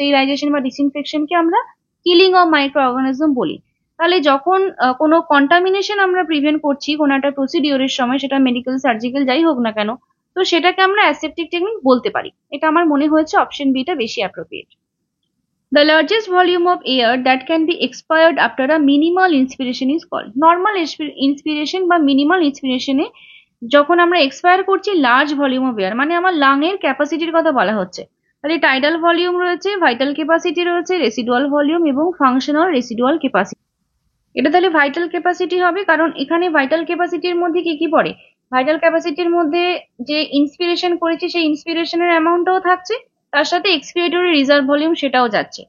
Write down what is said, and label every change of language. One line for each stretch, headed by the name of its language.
Bangla: Sterilisation বা ডিসইনফেকশনকে আমরা killing of micro organism বলি। তাহলে যখন কোনো কন্টামিনেশন আমরা প্রিভেন্ট করছি কোনো একটা প্রসিডিওরের সময়, সেটা মেডিকেল, সার্জিক্যাল যাই হোক না কেন, তো সেটাকে আমরা অ্যাসেপটিক টেকনিক বলতে পারি। এটা আমার মনে হয়েছে অপশন বিটা বেশি appropriate.
English: The largest volume of air that can be expired after a minimal inspiration is called, normal inspiration বা minimal inspiration এ
Bangla: যখন আমরা এক্সপায়ার করছি লার্জ ভলিউম অফ এয়ার, মানে আমার লাংয়ের ক্যাপাসিটির কথা বলা হচ্ছে। তাহলে টাইডাল ভলিউম রয়েছে, ভাইটাল ক্যাপাসিটি রয়েছে, রেসিডুয়াল ভলিউম এবং ফাংশনাল রেসিডুয়াল ক্যাপাসিটি। এটা তাহলে ভাইটাল ক্যাপাসিটি হবে, কারণ এখানে ভাইটাল ক্যাপাসিটির মধ্যে কি কি পড়ে? ভাইটাল ক্যাপাসিটির মধ্যে যে ইন্সপিরেশন করেছি সেই ইন্সপিরেশনের অ্যামাউন্টটাও থাকছে, তার সাথে এক্সপিরেটরি রিজার্ভ ভলিউম সেটাও যাচ্ছে।